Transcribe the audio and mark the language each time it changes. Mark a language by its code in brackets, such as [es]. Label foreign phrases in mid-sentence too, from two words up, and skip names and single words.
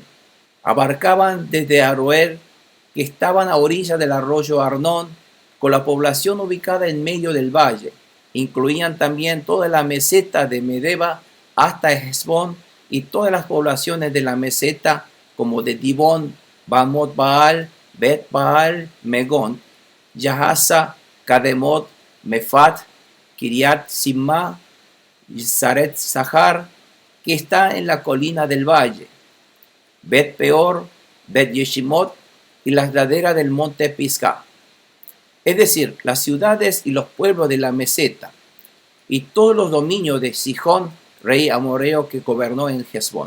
[es] Abarcaban desde Aroer, que estaban a orilla del arroyo Arnón, con la población ubicada en medio del valle. Incluían también toda la meseta de Medeba hasta Hesbón y todas las poblaciones de la meseta, como de Dibón, Bamot Baal, Bet Baal, Megón, Yahaza, Kademot, Mefat, Kiriat Simma y Zaret Sahar, que está en la colina del valle, Bet Peor, Bet Yeshimot y las laderas del monte Pisgah. Es decir, las ciudades y los pueblos de la meseta, y todos los dominios de Sihón, rey amorreo que gobernó en Hesbón.